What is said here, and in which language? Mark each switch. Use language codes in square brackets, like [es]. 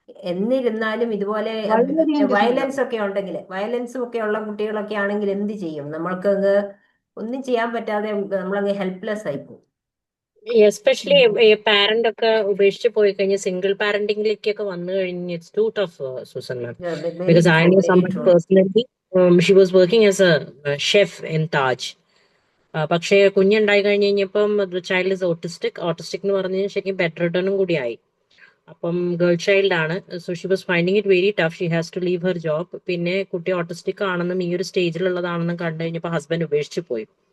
[ml] എന്നിരുന്നാലും ഇതുപോലെ വയലൻസ് ഒക്കെ ഉണ്ടെങ്കിൽ, വയലൻസും ഒക്കെ ഉള്ള കുട്ടികളൊക്കെ ആണെങ്കിൽ എന്ത് ചെയ്യും? നമ്മൾക്കങ്ങ് ഒന്നും ചെയ്യാൻ പറ്റാതെ നമ്മളങ്ങ് ഹെൽപ്ലെസ് ആയി പോകും. എസ്പെഷ്യലി പാരന്റ് ഒക്കെ ഉപേക്ഷിച്ച് പോയി കഴിഞ്ഞാൽ സിംഗിൾ പാരന്റിംഗിലേക്കൊക്കെ വന്നു കഴിഞ്ഞ് [en] it's too tough, [ml] Susan ma'am. [en] Because I know someone personally. She was working as a chef in Taj. [ml] പക്ഷേ കുഞ്ഞുണ്ടായി കഴിഞ്ഞ് കഴിഞ്ഞപ്പം [en] child is autistic [ml] എന്ന് പറഞ്ഞ് ശരിക്കും ബെഡ് റിട്ടേണും കൂടി ആയി. അപ്പം ഗേൾ ചൈൽഡ് ആണ്. [en] So she was finding it very tough. She has to leave her job. [ml] പിന്നെ കുട്ടി ഓട്ടിസ്റ്റിക് ആണെന്നും ഈ ഒരു സ്റ്റേജിലുള്ളതാണെന്നും കണ്ടു കഴിഞ്ഞപ്പോൾ ഹസ്ബൻഡ് ഉപേക്ഷിച്ച് പോയി.